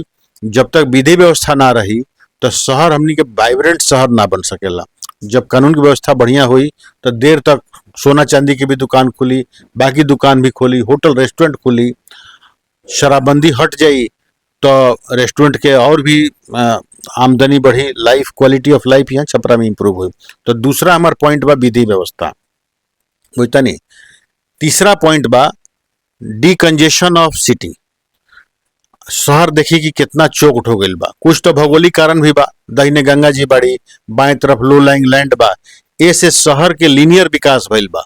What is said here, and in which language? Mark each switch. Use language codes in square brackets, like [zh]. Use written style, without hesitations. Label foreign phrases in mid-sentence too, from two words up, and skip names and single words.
[bho] जब तक विधि व्यवस्था ना रही तो शहर हमनी के वाइब्रेंट शहर ना बन सकेला। जब कानून की व्यवस्था बढ़िया हुई तो देर तक सोना चांदी की भी दुकान खुली, बाकी दुकान भी खोली, होटल रेस्टोरेंट खुली, शराबबंदी हट जाई तो रेस्टोरेंट के और भी आमदनी बढ़ी, लाइफ, [en] quality of life [bho] यहाँ छपरा में इंप्रूव हुई। तो दूसरा हमार पॉइंट बा विधि व्यवस्था, बुझता नहीं। तीसरा पॉइंट बा [en] decongestion of city. [bho] शहर देखी कि कितना चौकट हो गई बा। कुछ तो भौगोलिक कारण भी बा, दाहिने गंगा जी बाड़ी, बाएं तरफ [en] low lying land [bho] बा, ऐसे शहर के लीनियर विकास भइल बा।